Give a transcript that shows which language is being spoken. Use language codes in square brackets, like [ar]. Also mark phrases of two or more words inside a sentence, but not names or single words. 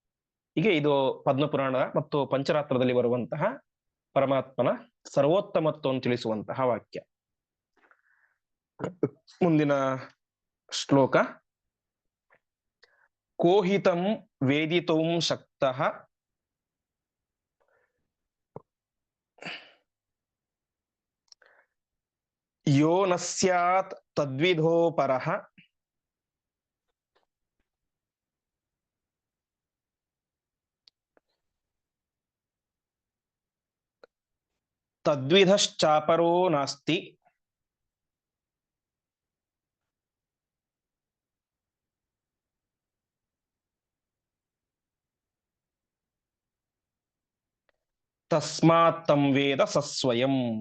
[kn] ಹೀಗೆ ಇದು ಪದ್ಮಪುರಾಣ ಮತ್ತು ಪಂಚರಾತ್ರದಲ್ಲಿ ಬರುವಂತಹ ಪರಮಾತ್ಮನ ಸರ್ವೋತ್ತಮತ್ವವನ್ನು ತಿಳಿಸುವಂತಹ ವಾಕ್ಯ. ಮುಂದಿನ ಶ್ಲೋಕ. [sa] ಕೋಹಿತಂ ವೇದಿತುಂ ಶಕ್ತಃ ಯೋ ನ ಸ್ಯಾತ್ ತದ್ವಿಧೋ ಪರಃ ತದ್ವಿಧಶ್ಚಾಪರೋ ನಾಸ್ತಿ ತಸ್ಮಾತ್ ತಂ ವೇದ ಸಸ್ವಯಂ.